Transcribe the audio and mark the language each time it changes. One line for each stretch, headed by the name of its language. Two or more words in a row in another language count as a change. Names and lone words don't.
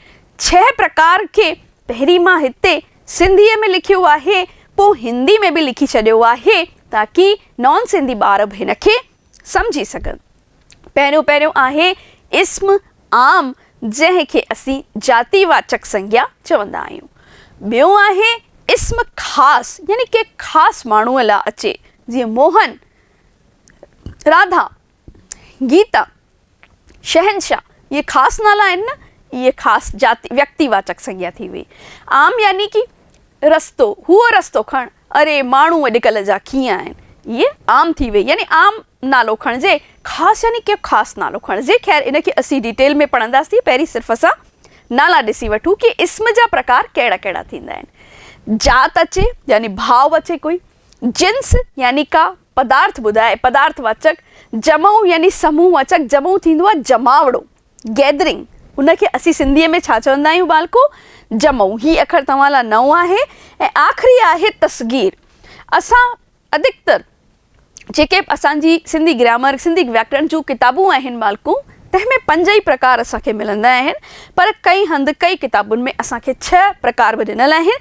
Sindhi: 6 प्रकार खे पहिरीं मां हिते सिंधीअ में लिखियो आहे, पोइ हिंदी में बि लिखी छॾियो आहे ताकी नॉन सिंधी ॿार बि हिन खे सम्झी सघनि। पहिरियों आहे इस्म आम, जंहिंखे असीं
Hindi: जातिवाचक संज्ञा
Sindhi: चवंदा आहियूं। ॿियो आहे इस्म ख़ासि, यानी के ख़ासि माण्हूअ लाइ अचे, जीअं मोहन, राधा, गीता, शहनशाह, ये ख़ासि नाला आहिनि न, इहे ख़ासि जाति
Hindi: व्यक्तिवाचक संज्ञा
Sindhi: थी वई। आम यानी कि रस्तो, हुअ रस्तो खण, अरे माण्हू अॼुकल्ह जा कीअं आहिनि, इहे आम थी वई, यानी आम नालो खणिजे। ख़ासि यानी के ख़ासि नालो खणिजे। ख़ैर इनखे असीं डिटेल में पढ़ंदासीं, पहिरीं सिर्फ़ु असां नाला ॾिसी वठूं कि इस्म जा प्रकार कहिड़ा कहिड़ा थींदा आहिनि। जात अचे यानी भाव अचे कोई, जिन्स यानी का पदार्थ ॿुधाए पदार्थवाचक, जमऊ यानी
Hindi: समूह वाचक,
Sindhi: जमऊ थींदो आहे जमावड़ो, गैदरिंग, उनखे असीं सिंधीअ में छा चवंदा आहियूं बालको? जमऊ। ही अखर तव्हां लाइ नओं आहे। ऐं आख़िरी आहे तस्गीर। असां अधिकतर जेके असांजी सिंधी ग्रामर, सिंधी व्याकरण जूं किताबूं आहिनि बालको, तंहिंमें 5 ई प्रकार असांखे मिलंदा आहिनि, पर कई हंधि कई किताबुनि में असांखे 6 प्रकार बि ॾिनल आहिनि।